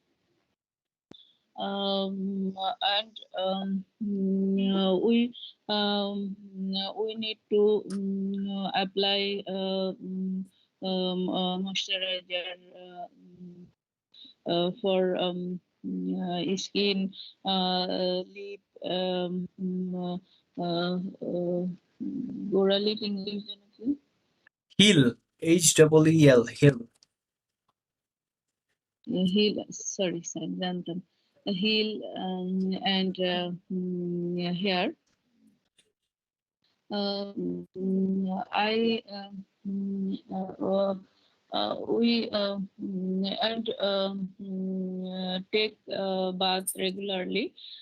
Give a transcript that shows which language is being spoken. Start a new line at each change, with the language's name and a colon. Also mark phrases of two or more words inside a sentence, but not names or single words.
English: and we need to apply moisturizer for skin, lip,
Bangla: গোড়া
English: lip English
Bangla: যেন কি?
English: Heel, HEEL, heel. Heel, sorry, জানতাম. Heel and hair. I we and take bath regularly.